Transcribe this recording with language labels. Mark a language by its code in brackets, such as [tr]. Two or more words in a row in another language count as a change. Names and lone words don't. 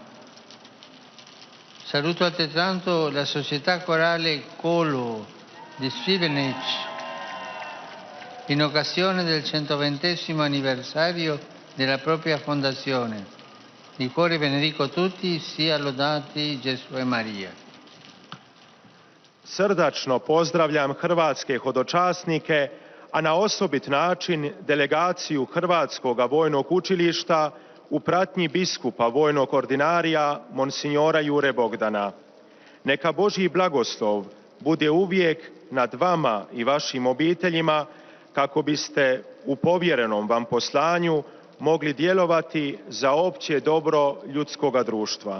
[it] Saluto altrettanto la società corale Colo di Svivenec in occasione del 120° anniversario della propria fondazione. Di cuore benedico tutti, sia lodati Gesù e Maria. [hr] Srdačno pozdravljam hrvatske hodočasnike, a na osobit način delegaciju Hrvatskog vojnog učilišta u pratnji biskupa vojnog ordinarija Monsignora Jure Bogdana. Neka Božji blagoslov bude uvijek nad vama i vašim obiteljima, kako biste u povjerenom vam poslanju mogli djelovati za opće dobro ljudskoga društva.